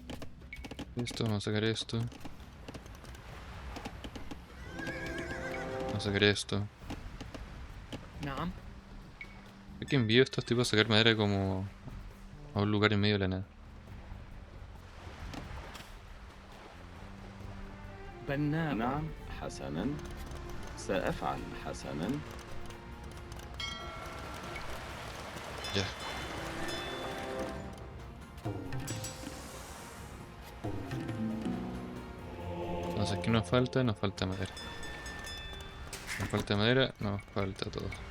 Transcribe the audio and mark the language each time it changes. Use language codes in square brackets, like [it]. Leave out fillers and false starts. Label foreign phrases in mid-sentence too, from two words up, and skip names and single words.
[es] Esto, vamos a sacar esto. Vamos Vamos a sacar esto. [ar] نعم. [es] Es que envío a estos tipos a sacar madera como a un lugar en medio de la nada. [ar] بناء. نعم حسنا سأفعل حسنا. [es] Ya. Entonces, ¿qué nos falta? Nos falta madera. Nos falta madera, nos falta todo.